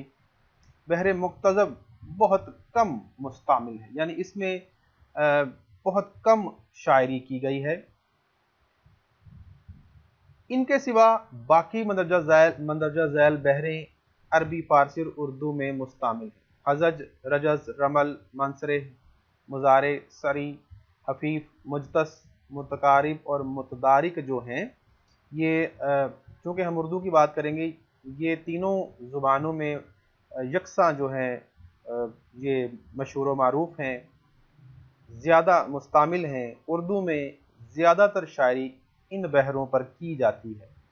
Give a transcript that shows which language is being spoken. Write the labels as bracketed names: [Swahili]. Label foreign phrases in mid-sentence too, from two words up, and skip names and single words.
[Urdu] بحر مکتظب بہت کم مستعمل ہے، یعنی اس میں بہت کم شاعری کی گئی ہے۔ ان کے سوا باقی مندرجہ ذیل بحریں عربی، فارسی اور اردو میں مستعمل ہیں۔ حزج، رجز، رمل، منصرح، مزارع، سری، حفیف، مجتس، متقارب اور متدارک جو ہیں یہ چونکہ ہم اردو کی بات کریں گے، یہ تینوں زبانوں میں یکساں جو ہیں یہ مشہور و معروف ہیں، زیادہ مستعمل ہیں۔ اردو میں زیادہ تر شاعری ان بحروں پر کی جاتی ہے۔